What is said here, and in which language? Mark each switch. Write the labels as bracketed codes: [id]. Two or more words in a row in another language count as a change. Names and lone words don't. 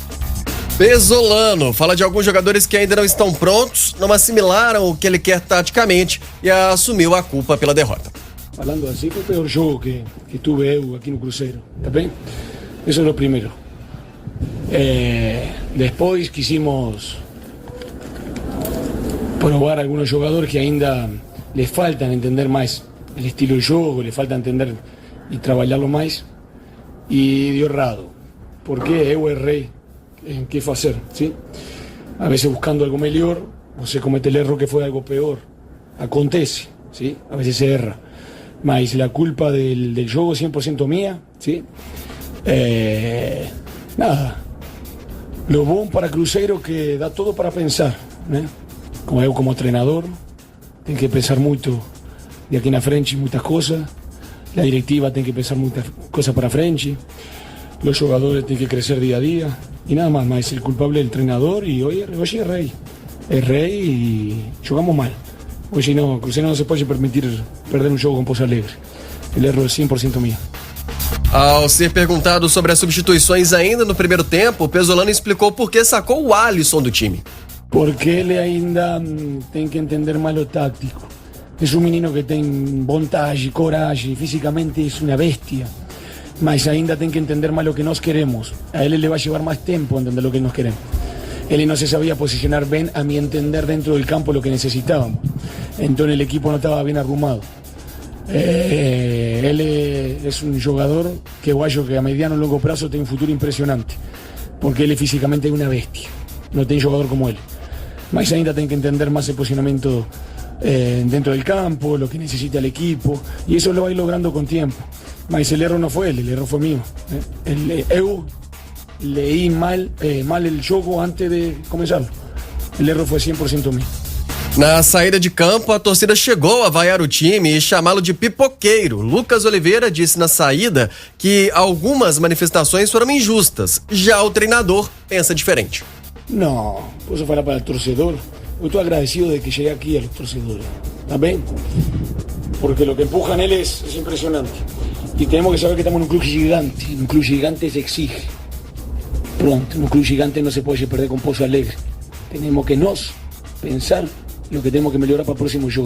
[pt] Pesolano fala de alguns jogadores que ainda não estão prontos, não assimilaram o que ele quer taticamente e assumiu a culpa pela derrota. Falando assim, foi o pior jogo que tuve eu aqui no Cruzeiro, tá bem? [es] Isso é o primeiro. Depois quisimos probar algunos jogadores que ainda les faltan entender más el estilo de juego, les falta entender y trabajarlo más, y dio errado, porque [pt] eu errei [es] en qué hacer, ¿sí? A veces buscando algo mejor, [pt] você comete [es] el error que fue algo peor, acontece, ¿sí? A veces se [pt] erra, mas [es] la culpa del juego 100% mía, ¿sí? [pt] Nada, lo bom para Cruzeiro que dá todo para pensar, né? Como eu como treinador, tenho que pensar muito [es] de aquí en frente muchas cosas. La directiva tiene que pensar muchas cosas para frente. Los jugadores tienen que crecer día a día. Y nada más, el culpable es el entrenador y hoy es Rey. Es Rey y jugamos mal. Hoy no, Cruzeiro no se puede permitir perder un jogo con Pouso Alegre. El erro es 100% mío. [pt] Ao ser perguntado sobre as substituições ainda no primeiro tempo, o Pesolano explicou por que sacou o Alisson do time. Porque ele ainda tem que entender mais o tático. É um menino que tem vontade, coragem, fisicamente é uma bestia. Mas ainda tem que entender mais o que nós queremos. A ele vai levar mais tempo entender o que nós queremos. Ele não se sabia posicionar bem, [es] a mi entender, dentro del campo lo que necesitábamos. [pt] Então [es] el equipo [pt] não estava bem arrumado. Ele é um jogador que eu acho que a mediano e longo prazo tem um futuro impressionante. Porque ele fisicamente é uma bestia. Não tem jogador como ele. Mas ainda tem que entender [es] más el posicionamiento dentro del campo, lo que necesita el equipo, y eso lo va a ir logrando con tiempo. Mas el error no fue él, el error fue mío. Eu leí mal el jogo antes de comenzarlo. El error fue 100% mío. [pt] Na saída de campo, a torcida chegou a vaiar o time e chamá-lo de pipoqueiro. Lucas Oliveira disse na saída que algumas manifestações foram injustas. Já o treinador pensa diferente. No, posso falar para el torcedor. [es] Yo estoy agradecido de que llegué aquí a los torcedores. ¿Está bien? Porque lo que empujan él es impresionante. Y tenemos que saber que estamos en un club gigante. Un club gigante se exige. Pronto, un club gigante no se puede perder con Pouso Alegre. Tenemos que pensar lo que tenemos que mejorar para el próximo juego.